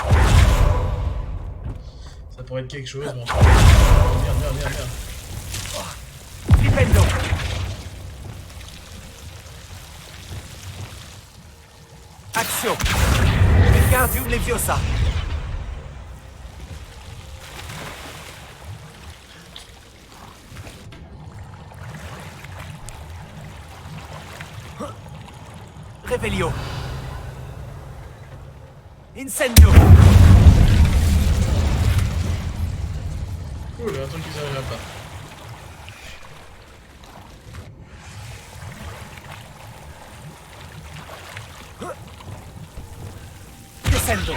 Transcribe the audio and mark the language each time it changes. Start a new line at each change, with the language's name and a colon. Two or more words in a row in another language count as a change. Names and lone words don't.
French: Ça pourrait être quelque chose, mais merde. Flipendo. Action. Wingardium Leviosa. Revelio. Incendio. Cool, un truc qui s'arrivera pas. Descendo.